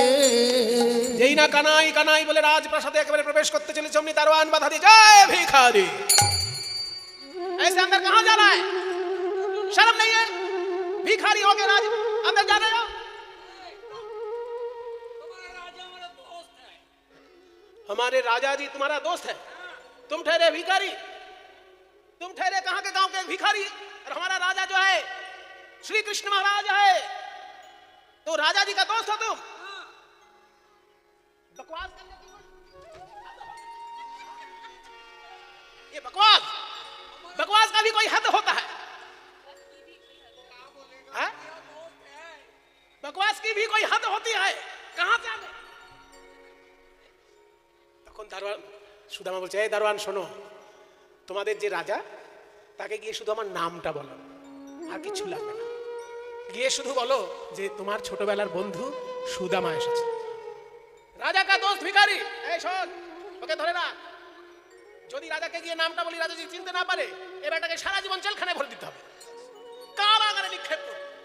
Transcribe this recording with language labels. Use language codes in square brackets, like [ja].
[bn] বলে রাজপ্রাসাদে একেবারে প্রবেশ করতে চলেছে, অমনি দারোয়ান বাধা দিয়ে, জয় ভিখারি, [hi] ऐसे अंदर कहाँ जा रहा है? शर्म नहीं है? भिखारी हो गए राज, अंदर जा रहे हो? तुम्हारा राजा हमारा दोस्त है। हमारे राजा जी तुम्हारा दोस्त है, तुम ठहरे भिखारी, तुम ठहरे कहाँ के गांव के भिखारी, और हमारा राजा जो है श्री कृष्ण महाराज है, तो राजा जी का दोस्त हो तुम? बकवास करने की ये बकवास, बकवास का भी कोई हद होता है? हाँ? बकवास की भी कोई हद होती है? कहां से आ गए? [bn] তখন দারোয়ান সুদামা বলছে, এই দারোয়ান শোনো, তোমাদের যে রাজা তাকে গিয়ে শুধু আমার নামটা বলো, আর কিছু লাগবে না। গিয়ে শুধু বলো যে তোমার ছোটবেলার বন্ধু সুদামা এসেছে। [hi] রাজা কা দোস্ত ভিখারি, [bn] এই শোন, ওকে ধরে রাখ। যদি রাজাকে গিয়ে নামটা বলি, রাজা যদি চিনতে না পারে, এ বেটাকে সারা জীবন জেলখানায় ভরে দিতে হবে, কারাগারে নিক্ষেপ করবে।